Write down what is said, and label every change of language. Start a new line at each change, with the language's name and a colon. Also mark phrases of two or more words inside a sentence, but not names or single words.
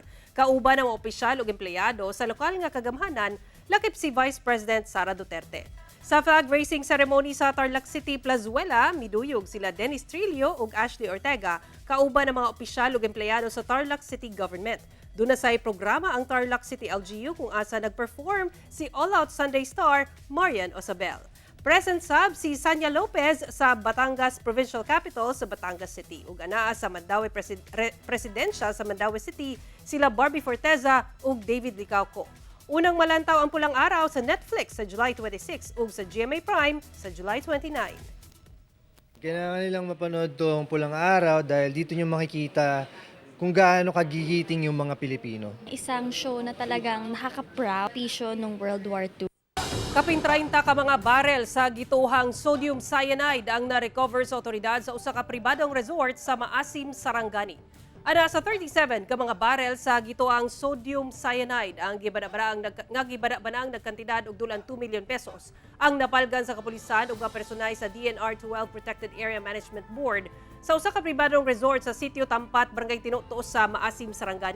Cebuano: Kauban ang mga opisyal ug empleyado sa lokal nga kagamhanan lakip si Vice President Sara Duterte. Sa
English: flag raising ceremony
Cebuano: sa Tarlac City, Plazuela, miduyog sila Dennis Trillo ug Ashley Ortega, kauban ng mga opisyal ug empleyado sa Tarlac City Government. Doon na say programa ang Tarlac City LGU kung asa nag-perform si
English: all-out Sunday star
Cebuano: Marian Osabel. Present sab si Sanya Lopez sa Batangas Provincial Capital sa Batangas City. Ug anaa sa Mandaue Presidensya sa Mandaue City, sila Barbie Forteza ug David Licauco. Unang malantaw ang Pulang Araw sa Netflix sa July 26 ug sa GMA Prime sa July 29.
Filipino: Kailangan nilang mapanood tong Pulang Araw dahil dito nyo makikita kung gaano kagigiting yung mga Pilipino. Isang show na talagang nakaka-proud pisyo nung World War II.
Cebuano: Kapin 30 ka mga barel sa gituhang
English: sodium cyanide
Cebuano: ang na-recover sa otoridad sa usa ka pribadong resort sa Maasim, Sarangani. Ana sa 37 ka mga barel sa gituang
English: sodium cyanide
Cebuano: ang gibada-banaang nagkantidad og dulang 2
English: million pesos
Cebuano: ang napalgan sa kapulisan ug personay sa DNR 12 Protected Area Management Board sa usa ka pribadong resort sa sitio Tampat, Barangay Tinutuos sa Maasim, Sarangani.